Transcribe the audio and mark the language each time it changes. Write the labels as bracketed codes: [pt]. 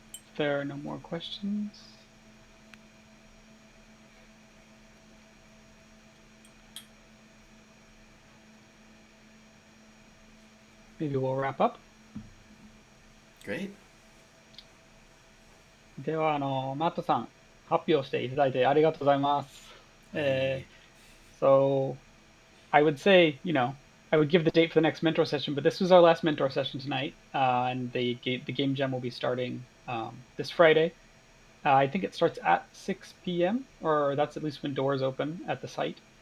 [en] If there are no more questions, maybe we'll wrap up. Great. [ja] では、マットさん、発表していただいてありがとうございます。 [en] Hey. So, I would say, I would give the date for the next mentor session, but this was our last mentor session tonight, and the game jam will be starting this Friday. I think it starts at 6 p.m., or that's at least when doors open at the site.